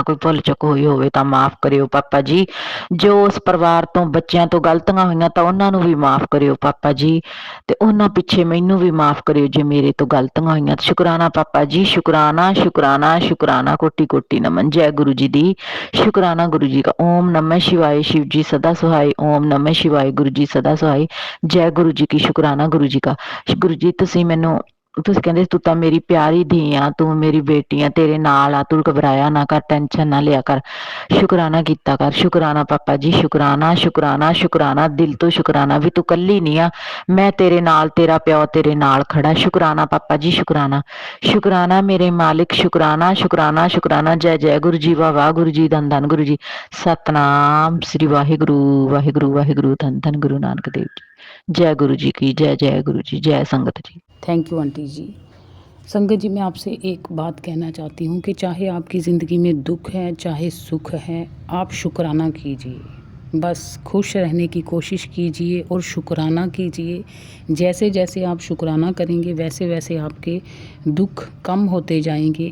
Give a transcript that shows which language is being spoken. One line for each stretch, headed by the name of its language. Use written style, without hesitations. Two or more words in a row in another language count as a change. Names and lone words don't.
Punjabi: ਕੋਈ ਭੁੱਲ ਚੁੱਕ ਹੋਈ ਹੋਵੇ ਤਾਂ ਮਾਫ਼ ਕਰਿਓ ਪਾਪਾ ਜੀ। ਜੋ ਉਸ ਪਰਿਵਾਰ ਤੋਂ ਬੱਚਿਆਂ ਤੋਂ ਗਲਤੀਆਂ ਹੋਈਆਂ ਤਾਂ ਉਹਨਾਂ ਨੂੰ ਵੀ ਮਾਫ਼ ਕਰਿਓ ਪਾਪਾ ਜੀ, ਤੇ ਉਹਨਾਂ ਪਿੱਛੇ ਮੈਨੂੰ ਵੀ ਮਾਫ਼ ਕਰਿਓ ਜੇ ਮੇਰੇ ਤੋਂ ਗਲਤੀਆਂ ਹੋਈਆਂ। ਸ਼ੁਕਰਾਨਾ ਪਾਪਾ ਜੀ, ਸ਼ੁਕਰਾਨਾ ਸ਼ੁਕਰਾਨਾ ਸ਼ੁਕਰਾਨਾ। ਕੋਟੀ ਕੋਟੀ ਨਮਨ। ਜੈ ਗੁਰੂ ਜੀ ਦੀ। ਸ਼ੁਕਰਾਨਾ ਗੁਰੂ ਜੀ का।
Hindi: ओम नमः शिवाय। शिव जी सदा सहाय। ओम नमः शिवाय। गुरु जी सदा सहाय। जय गुरु जी की। शुकराना गुरु जी का।
Punjabi: गुरु जी ਤੁਸੀਂ ਮੈਨੂੰ ਤੁਸੀਂ ਕਹਿੰਦੇ ਤੂੰ ਤਾਂ ਮੇਰੀ ਪਿਆਰੀ ਧੀ ਆ, ਤੂੰ ਮੇਰੀ ਬੇਟੀ ਆ, ਤੇਰੇ ਨਾਲ ਆ, ਤੂੰ ਘਬਰਾਇਆ ਨਾ ਕਰ, ਟੈਨਸ਼ਨ ਨਾ ਲਿਆ ਕਰ, ਸ਼ੁਕਰਾਨਾ ਕੀਤਾ ਕਰ। ਸ਼ੁਕਰਾਨਾ ਪਾਪਾ ਜੀ, ਸ਼ੁਕਰਾਨਾ ਸ਼ੁਕਰਾਨਾ ਸ਼ੁਕਰਾਨਾ, ਦਿਲ ਤੋਂ ਸ਼ੁਕਰਾਨਾ ਵੀ ਤੂੰ ਕੱਲੀ ਨਹੀਂ ਆ, ਮੈਂ ਤੇਰੇ ਨਾਲ, ਤੇਰਾ ਪਿਓ ਤੇਰੇ ਨਾਲ ਖੜਾ। ਸ਼ੁਕਰਾਨਾ ਪਾਪਾ ਜੀ, ਸ਼ੁਕਰਾਨਾ। ਸ਼ੁਕਰਾਨਾ ਮੇਰੇ ਮਾਲਿਕ, ਸ਼ੁਕਰਾਨਾ ਸ਼ੁਕਰਾਨਾ ਸ਼ੁਕਰਾਨਾ। ਜੈ ਜੈ ਗੁਰੂ ਜੀ, ਵਾਹ ਵਾਹ ਗੁਰੂ ਜੀ, ਧੰਨ ਧੰਨ ਗੁਰੂ ਜੀ। ਸਤਨਾਮ ਸ੍ਰੀ ਵਾਹਿਗੁਰੂ ਵਾਹਿਗੁਰੂ ਵਾਹਿਗੁਰੂ, ਧੰਨ ਧੰਨ ਗੁਰੂ ਨਾਨਕ ਦੇव जी।
Hindi: जय गुरु जी की। जय जय गुरु जी। जय संगत जी।
English: Thank you aunty ji.
Hindi: संगत जी, मैं आपसे एक बात कहना चाहती हूँ कि चाहे आपकी ज़िंदगी में दुख है चाहे सुख है, आप शुक्राना कीजिए। बस खुश रहने की कोशिश कीजिए और शुक्राना कीजिए। जैसे जैसे आप शुक्राना करेंगे वैसे वैसे आपके दुख कम होते जाएंगे।